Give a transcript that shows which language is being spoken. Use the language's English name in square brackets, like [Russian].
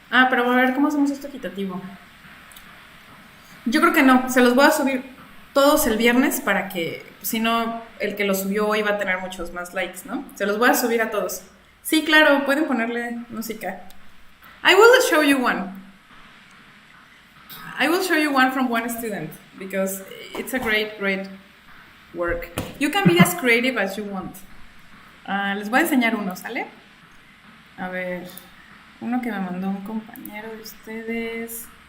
[Spanish] Pero a ver, ¿cómo hacemos esto equitativo? Yo creo que no, se los voy a subir todos el viernes para que, si no, el que lo subió hoy va a tener muchos más likes, ¿no? Se los voy a subir a todos. Sí, claro, pueden ponerle música. [English] I will show you one. I will show you one from one student because it's a great work. You can be as creative as you want. [Spanish] Les voy a enseñar uno, ¿sale? A ver, uno que me mandó un compañero de ustedes.